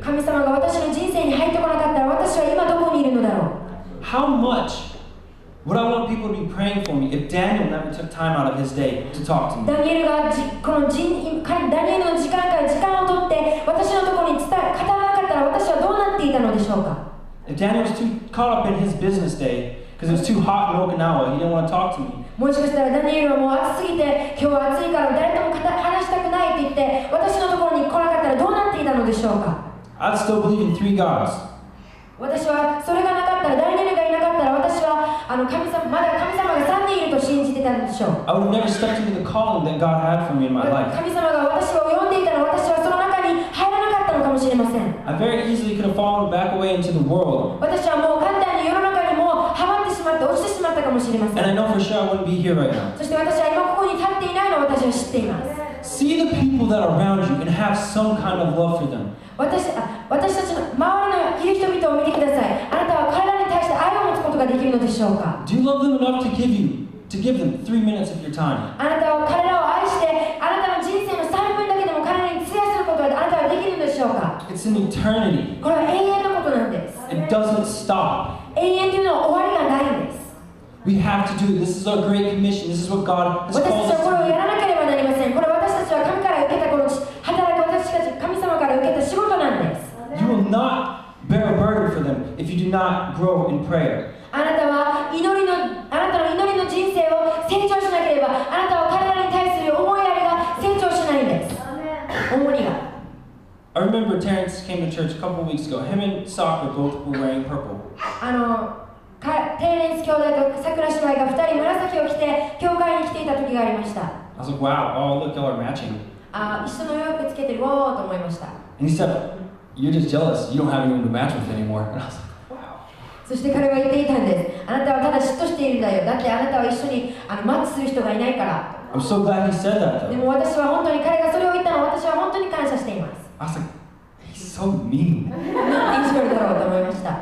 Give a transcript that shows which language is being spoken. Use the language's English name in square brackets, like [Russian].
[Japanese] 神様が私の人生に入ってこなかったら私は今どこにいるのだろう。 [English] How much would I want people to be praying for me if Daniel never took time out of his day to talk to me? [Japanese] ダニエルがこのダニエルの時間から時間を取って私のところに語らなかったら私はどうなっていたのでしょうか。 [English] If Daniel was too caught up in his business day because it was too hot in Okinawa, he didn't want to talk to me. [Japanese] もしかしたらダニエルはもう暑すぎて今日は暑いから誰とも話したくないって言って私のところに来なかったらどうなっていたのでしょうか。 [English] I'd still believe in 3 gods. [Japanese] 私はそれがなかったらダニエルがいなかったら私はまだ神様が3人いると信じてたんでしょう。 [English] I would have never stepped into the calling that God had for me in my life. [Japanese] 神様が私を呼んでいたら私はその中に入らなかったのかもしれません。 [English] I very easily could have fallen back away into the world. [Japanese] 私はもう簡単に世の中にもはまってしまって落ちてしまったかもしれませ [English] And I [Japanese] ん。 [English] know for sure I wouldn't be here right now. [Japanese] そして私は今ここに立っていないのを私は知っています。 [English] See the people that are around you and have some kind of love for them. [Japanese] 私たちの周りのいる人々を見てください。あなたは彼らに対して愛を持つことができるのでしょうか。 [English] Do you love them enough to give them 3 minutes of your time? [Japanese] あなたは彼らを愛してあなたの人生の3分だけでも彼らに費やすることがあなたはできるのでしょうか。 [English] It's an eternity. [Japanese] これは永遠のことなんです。 [English] It doesn't stop. [Japanese] 永遠というのは終わりがないんです。 [English] We have to do it. This is our great commission. This is what God has [Japanese] 私た [English] called [Japanese] ちはこれを [English] us [Japanese] やらなければなりません。これは私たちは神から受けたこの働く私たち神様から受けた仕事なんです。 [English] You will not bear a burden for them if you do not grow in prayer. [Japanese] あなたはあなたの祈りの人生を成長しなければあなたは彼らに対する思いやりが成長しないんです。重荷が。 [English] I remember Terrence came to church a couple weeks ago. Him and Soccer both were wearing purple. [Japanese] テーレンス兄弟と桜姉妹が2人紫を着て教会に来ていた時がありました。 [English] I was like, wow, oh, look, y'all are matching. [Japanese] 一緒の洋服つけてるわーと思いました。 [English] And he said, you're just jealous. You don't have anyone to match with anymore. And I was like, wow. [Japanese] そして彼は言っていたんです。あなたはただ嫉妬しているんだよ。だってあなたは一緒にマッチする人がいないから。 [English] I'm so glad he said that [Japanese] で [English] though. [Japanese] も私は本当に彼がそれを言ったのを私は本当に感謝しています。 [English] I was like, he's so mean. [Japanese] なんて意地悪だろうと思いました。